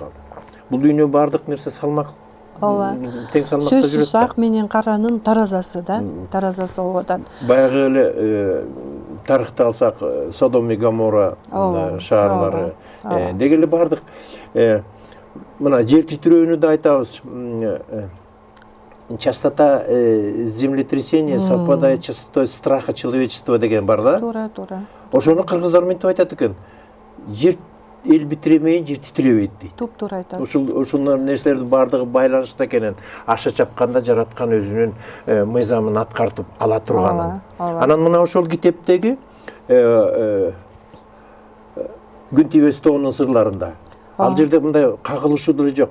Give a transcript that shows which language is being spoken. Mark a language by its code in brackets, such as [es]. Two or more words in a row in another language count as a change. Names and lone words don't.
[ky] Бул дүйнө бардык нерсе салмак ооба. тең салмакта жүрөт Сөзсүз ак менен каранын таразасы да, таразасы болуп атат. Баягы эле тарыхты алсак, Содом и Гоморра шаарлары деги эле бардык. Мына жер титирөөнү да айтабыз. [ru] Частота землетрясения совпадает с частотой страха человечества [ky] деген бар да. Туура. Ошону кыргыздар мынтип айтат экен. Жер эл битиремейин, жер титиребейт дейт. Туп-туура айтасыз. Ушул нерселердин бардыгы байланышта экенин, аша чапканда жараткан өзүнүн мыйзамын аткартып ала турганын. Анан мына ошол китептеги Күн тийбес тоонун сырларында ал жерде мындай кагылышуу деле жок.